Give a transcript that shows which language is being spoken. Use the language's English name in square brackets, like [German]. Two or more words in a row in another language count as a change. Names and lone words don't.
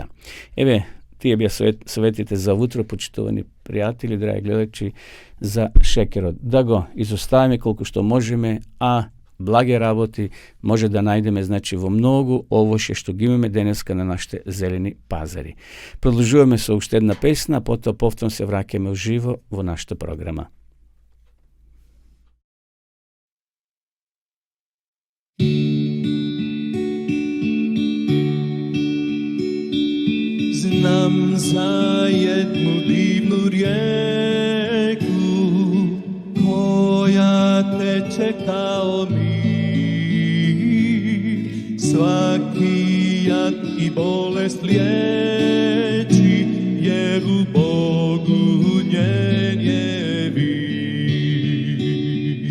[Macedonian] Еве, тие беа советите за утро, почитувани пријатели, драги гледачи, за шекерот. Да го изоставиме колку што можеме, а благи работи може да најдеме во многу овоше што ги имаме денеска на нашите зелени пазари. Продолжуваме со уште една песна, а потоа повторно се враќаме уживо во нашата програма. [Croatian] Znam za jednu divnu rijeku koja teče kao mir, svaki jad i bolest liječi, jer u Bogu njen je vir.